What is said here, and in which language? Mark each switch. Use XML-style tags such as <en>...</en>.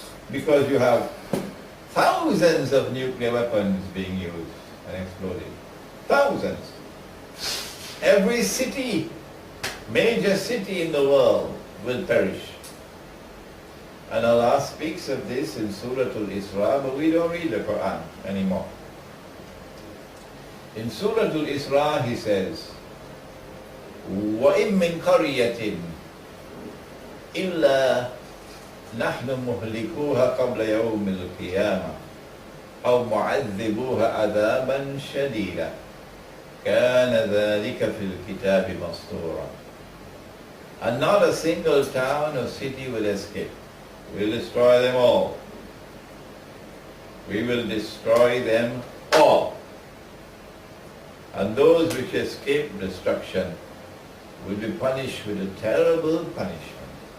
<en>Because you have thousands of nuclear weapons being used and exploding. Thousands. Every city, major city in the world will perish. And Allah speaks of this in Surah Al-Isra, but we don't read the Quran anymore. In Surah Al-Isra he says,</en> <ar>وَإِن مِّن قَرْيَةٍ إِلَّا نَحْنُ مُهْلِكُوهَا قَبْلَ يَوْمِ الْقِيَامَةِ أَوْ مُعَذِّبُوهَا عَذَابًا شَدِيدًا كَانَ ذَلِكَ فِي الْكِتَابِ مَسْطُورًا.</ar> <en>And not a single town or city will escape. We'll destroy them all. We will destroy them all. And those which escape destruction will be punished with a terrible punishment.</en>